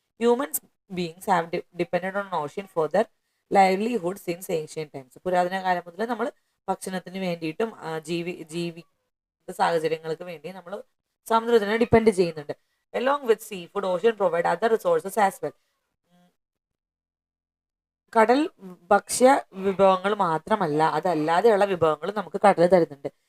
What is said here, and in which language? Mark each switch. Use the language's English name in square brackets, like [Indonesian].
[English] Humans beings have depended on ocean for their livelihood since ancient times. [Malayalam] പുരാതന കാലം മുതൽ നമ്മൾ ഭക്ഷണത്തിന് വേണ്ടിയിട്ടും ജീവിത സാഹചര്യങ്ങൾക്ക് വേണ്ടി നമ്മൾ സമുദ്രത്തിനെ ഡിപ്പെൻഡ് ചെയ്യുന്നുണ്ട്. [English] Along with seafood, ocean provide other resources as well. [Malayalam] കടൽ ഭക്ഷ്യ വിഭവങ്ങൾ മാത്രമല്ല, അതല്ലാതെയുള്ള വിഭവങ്ങൾ നമുക്ക് കടൽ തരുന്നുണ്ട്.